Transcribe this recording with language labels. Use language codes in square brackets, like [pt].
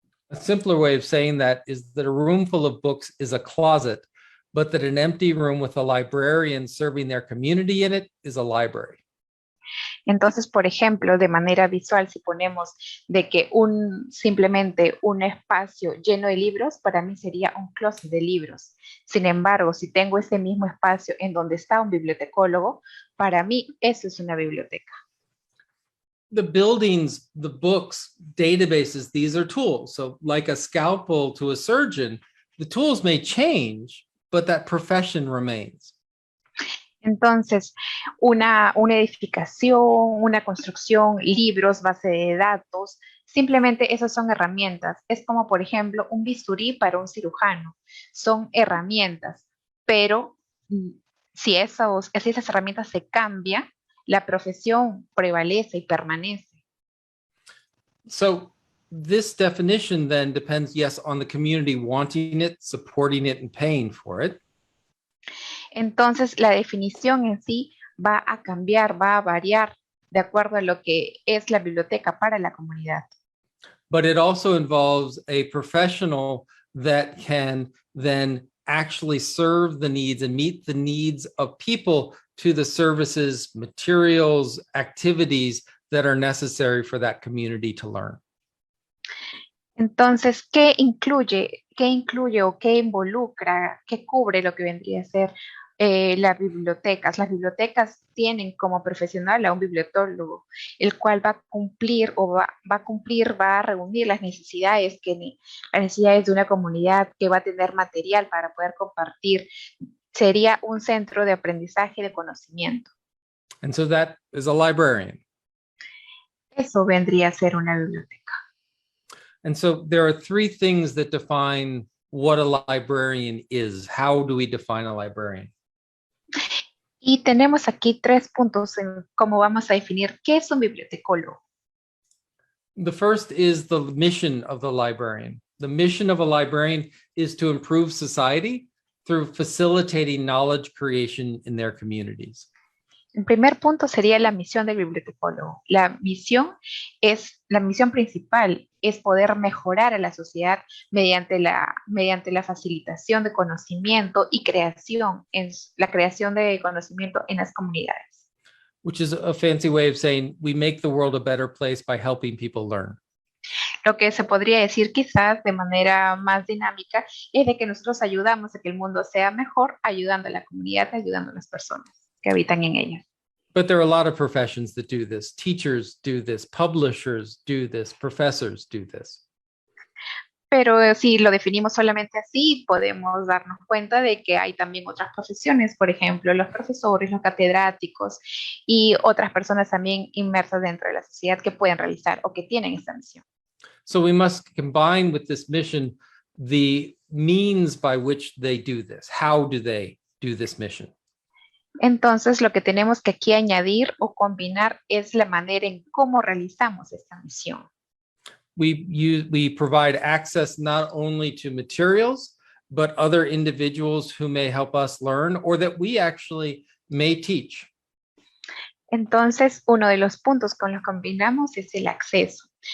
[en] A simpler way of saying that is that a room full of books is a closet, but that an empty room with a librarian serving their community in it is a library. [es] Entonces, por ejemplo, de manera visual, si ponemos de que simplemente un espacio lleno de libros, para mí sería un closet de libros. Sin embargo, si tengo ese mismo espacio en donde está un bibliotecólogo, para mí eso es una biblioteca. [en] The buildings, the books, databases, these are tools. So like a scalpel to a surgeon, the tools may change, but that profession remains. [es] Entonces, una edificación, una construcción, libros, base de datos, simplemente esas son herramientas. Es como, por ejemplo, un bisturí para un cirujano. Son herramientas, pero si esas herramientas se cambian, la profesión prevalece y permanece. [en] So this definition then depends, yes, on the community wanting it, supporting it, and paying for it. [es] Entonces, la definición en sí va a cambiar, va a variar de acuerdo a lo que es la biblioteca para la comunidad. [en] But it also involves a professional that can then actually serve the needs and meet the needs of people to the services, materials, activities that are necessary for that community to learn. [es] Entonces, ¿qué incluye o qué involucra, qué cubre lo que vendría a ser las bibliotecas? Las bibliotecas tienen como profesional a un bibliotólogo, el cual va a cumplir va a reunir las necesidades de una comunidad que va a tener material para poder compartir. Sería un centro de aprendizaje de conocimiento. [en] And so that is a librarian. [es] Eso vendría a ser una biblioteca. [en] And so there are three things that define what a librarian is. How do we define a librarian? [es] Y tenemos aquí 3 puntos en cómo vamos a definir qué es un bibliotecólogo. [en] The first is the mission of the librarian. The mission of a librarian is to improve society through facilitating knowledge creation in their communities. [es] El primer punto sería la misión del bibliotecólogo. La misión principal es poder mejorar a la sociedad mediante la facilitación de conocimiento y la creación de conocimiento en las comunidades. [en] Which is a fancy way of saying we make the world a better place by helping people learn. [es] Lo que se podría decir quizás de manera más dinámica es de que nosotros ayudamos a que el mundo sea mejor, ayudando a la comunidad, ayudando a las personas que habitan en ella. [en] But there are a lot of professions that do this. Teachers do this, publishers do this, professors do this. [es] Pero si lo definimos solamente así, podemos darnos cuenta de que hay también otras profesiones, por ejemplo, los profesores, los catedráticos y otras personas también inmersas dentro de la sociedad que pueden realizar o que tienen esta misión. [en] So we must combine with this mission the means by which they do this. How do they do this mission? [es] Entonces, lo que tenemos que aquí añadir o combinar es la manera en cómo realizamos esta misión. [en] We provide access not only to materials, but other individuals who may help us learn or that we actually may teach. [es] Entonces, uno de los puntos con los que combinamos es el acceso.